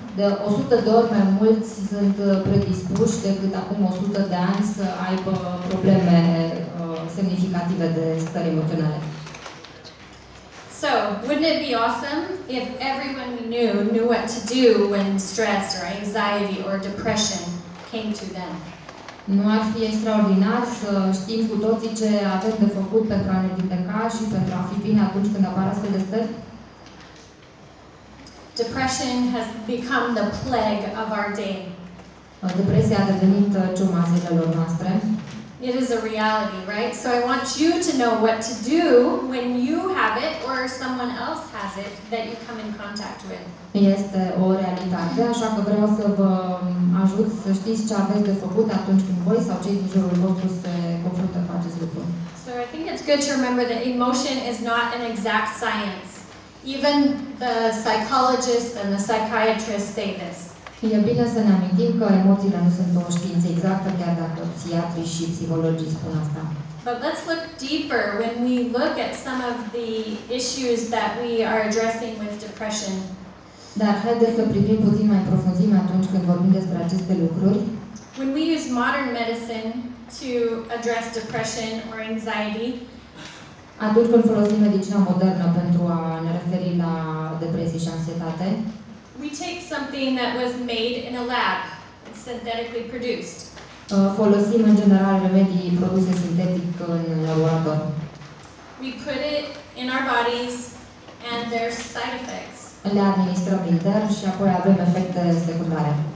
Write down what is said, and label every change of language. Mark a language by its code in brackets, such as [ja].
[ro] De 100 de ori mai mulți sunt predispuși decât acum 100 de ani să aibă probleme semnificative de stări emoționale. [en] So, wouldn't it be awesome if everyone we knew what to do when stress or anxiety or depression came to them? [ro] Nu ar fi extraordinar să știm cu toții ce avem de făcut pentru a ne vindeca și pentru a fi bine atunci când apar astfel de stări? [en] Depression has become the plague of our day. [ro] Depresia a devenit ciuma zilelor noastre. [en] It is a reality, right? So I want you to know what to do when you have it or someone else has it that you come in contact with. [ro] Este o realitate, așa că vreau să vă ajut să știți ce aveți de făcut atunci când voi sau cei din jurul vostru se confruntă cu acest lucru. [en] So I think it's good to remember that emotion is not an exact science. Even the psychologists and the psychiatrists say this. [ro] E bine să ne amintim că emoțiile nu sunt o știință exactă, chiar dacă psihiatrii și psihologii spun asta. [en] But let's look deeper when we look at some of the issues that we are addressing with depression. [ro] Dar haideți să privim puțin mai profunzime atunci când vorbim despre aceste lucruri. [en] When we use modern medicine to address depression or anxiety, [ro] Atunci când folosim medicina modernă pentru a ne referi la depresie și anxietate, [en] we take something that was made in a lab, synthetically produced. [ro] Folosim în general remedii produse sintetic în laborator. [en] We put it in our bodies and there's side effects. [ro] Le administrăm intern și apoi avem efecte secundare.